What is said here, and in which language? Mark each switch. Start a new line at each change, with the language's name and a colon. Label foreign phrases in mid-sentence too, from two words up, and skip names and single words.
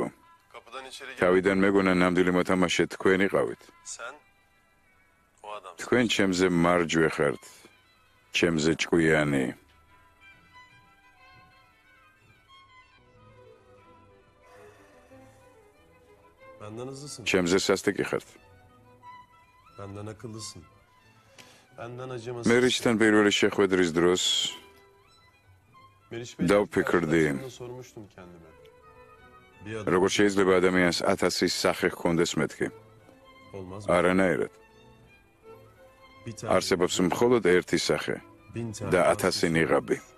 Georgian: თავიდან მეგონა ნამდვილი მოთამაშე თქვენ იყავით. თქვენ ჩემზე მარჯვე ხართ, ჩემზე ჭკვიანი.
Turkish: Benden hızlısın.
Georgian: ჩემზე სასტიკი ხართ.
Turkish: Benden akıllısın. Benden acımasız.
Georgian: მე რისთან პირველი შეხვედრის დროს
Turkish: Meriç Bey,
Georgian: დავფიქრდი,
Turkish: karşılaştığımda sormuştum kendime. Bir adam
Georgian: როგორ შეიძლება ადამიანს 1000-ის სახე ჰქონდეს მეთქი?
Turkish: olmaz mı?
Georgian: არანაირად.
Turkish: Bir tane,
Georgian: არსებობს მხოლოდ ერთი სახე
Turkish: 1000 tane
Georgian: და
Turkish: daha
Georgian: 1000 ნიღაბი.